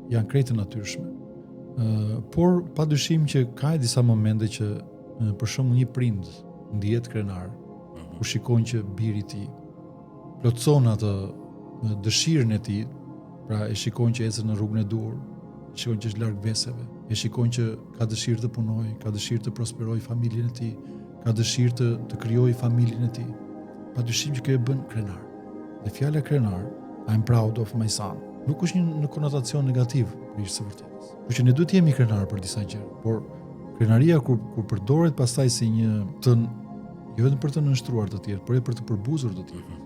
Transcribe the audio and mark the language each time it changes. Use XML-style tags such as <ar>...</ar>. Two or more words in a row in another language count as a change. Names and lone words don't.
<sq>Janë krejt të natyrshme. Por padyshim që ka disa momente që për shembull një prind ndihet krenar, kur shikon që biri i tij plotson atë dëshirën e tij, pra e shikon që ecën në rrugën e dur, shikon që është larg veseve, e shikon që ka dëshirë të punojë, ka dëshirë të prosperojë familjen e tij, ka dëshirë të krijojë familjen e tij. Padyshim që kjo e bën krenar. Dhe fjala krenar,</sq> <en>I'm proud of my son,</en> <sq>nuk është një në konotacion negativ për së vërtetës. Por që ne duhet të jemi krenar për disa gjëra, por krenaria kur përdoret pastaj si një jo vetëm për të nënshtruar të tjerë, por edhe për të përbuzur të tjerë.</sq>